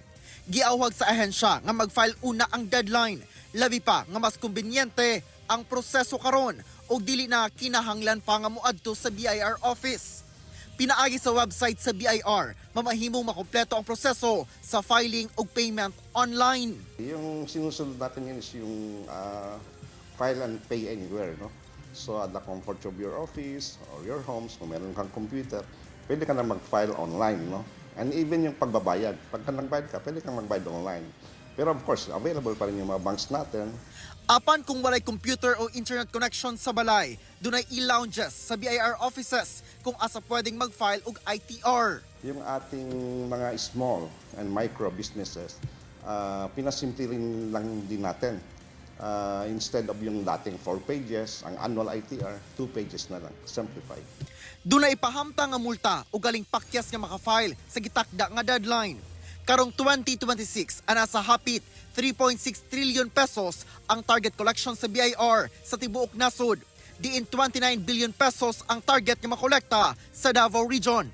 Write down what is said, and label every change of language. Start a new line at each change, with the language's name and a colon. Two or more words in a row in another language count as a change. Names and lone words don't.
Cebuano: Giawhag sa ahensya nga mag-file una ang deadline, labi pa nga mas kumbinyente ang proseso karon o dili na kinahanglan pa nga moadto sa BIR office. Pinaagi sa website sa BIR, mamahimong makompleto ang proseso sa filing o
English: payment online.
Filipino: Yung sinusunod natin yun is yung
English: file and pay anywhere,
Filipino: no?
English: So at the comfort of your office or your homes,
Filipino: kung meron kang computer, pwede ka na mag-file online, no? And even yung pagbabayad, pagka nagbayad ka, pwede kang magbayad online. Pero
English: of course,
Filipino: available pa rin yung mga banks natin.
Cebuano: Apan kung walay computer o
English: internet connection
Cebuano: sa balay, dunay e-lounges sa BIR offices kung asa pwedeng mag-file og ITR.
Filipino: Yung ating mga
English: small and micro businesses,
Filipino: pinasimple rin lang din natin.
English: Instead of
Filipino: yung dating 4 pages, ang annual ITR, 2 pages na lang, simplified.
Cebuano: Dunay ipahamtang nga multa o galing pakyas nga maka-file sa gitakda nga deadline. Karong 2026, ana sa hapit 3.6 trillion pesos ang
English: target collection
Cebuano: sa BIR sa tibuok nasod. Diin 29 billion pesos ang target nga makolekta sa Davao Region.